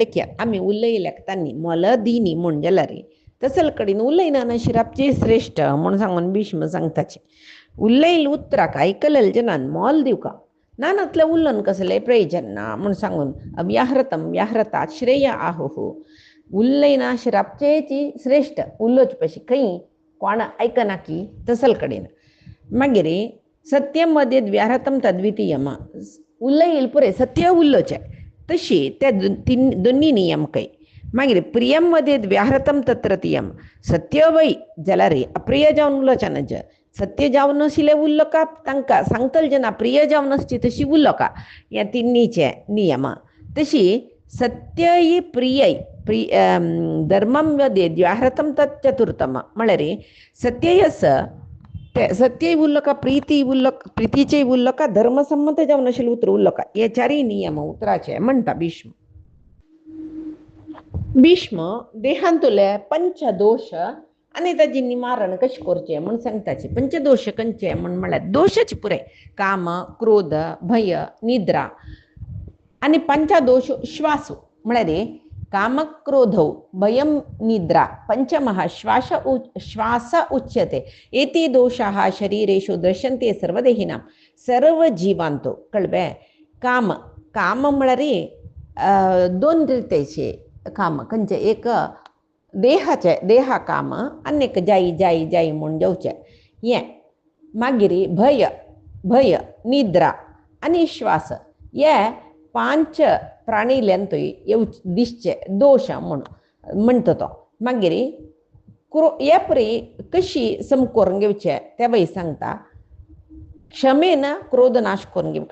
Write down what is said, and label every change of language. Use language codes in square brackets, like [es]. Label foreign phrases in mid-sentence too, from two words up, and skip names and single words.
[kok] लेखयात आमी उलयल्याक तांणी मोल दिनी म्हूण जाल्यार तसल कडेन उलयना शिरापचे श्रेष्ठ म्हूण सांगून भीष्म सांगताचे उलयल उतराक आयकलेले जनान मोल दिवका नानातले उलोवन कसले प्रयोजन ना म्हूण सांगून [sa] अव्याहृतं व्याहृतात् श्रेय आहुः [kok] उलयना शिरापचेची श्रेष्ठ उलोवचे पशी खंय कोण आयकना की तसल कडेन मागीर [sa] सत्यम वदेद् व्याहृतं तद्वितीयम [kok] उलयल पुरे सत्य उलोवचें तशी ते दोनी नियम खंय मागीर [sa] प्रियम वदेद् व्याहृतं तत् तृतीयम [kok] सत्य वय जाल्यार अप्रिय जावन उलोवचें सत्य जावन नाशिल्लें उरलो का तांकां सांगतले जेन्ना प्रिय जावन आसची तशी उरलो का ह्या तिन्नीचे नियम तशी सत्यय प्रियय [sa] धर्मं वदेद् व्याहृतं तत् चतुर्थम [kok] म्हळ्यार सत्यय ते सत्य उरलो का प्रीती उरलो प्रितीचेय उरलो का धर्मसम्मत जावन नाशिल्लें उतर उरलो का हे चारय नियम उतराचे म्हणटा भीष्म भीष्म देहांतले पंचदोष आनी ताजी निवारण कशें करचें म्हूण सांगताचे पंचदोष खंयचे म्हूण म्हळ्यार दोशच पुरे काम क्रोध भय निद्रा आनी पंचदोष श्वास म्हळ्यार [sa] काम क्रोधौ भयं निद्रा पंचमः श्वास उच्यते एते दोषाः शरीरेषु दृश्यन्ते सर्वदेहिनां [kok] सर्वजीवांतो कळ्ळें काम काम म्हळ्यार दोन रितीचे काम खंयचे एक देहाचे देहा काम आनी एक जायी जायी जायी म्हूण जेवचें हें मागीर भय भय निद्रा आनी श्वास हे पांच प्राणील्यांतूय दिसचे दोश म्हूण म्हणटा तो मागीर हे परी कशी सम करून घेवचे ते वय सांगता क्षमेन क्रोध नाश करून घेवका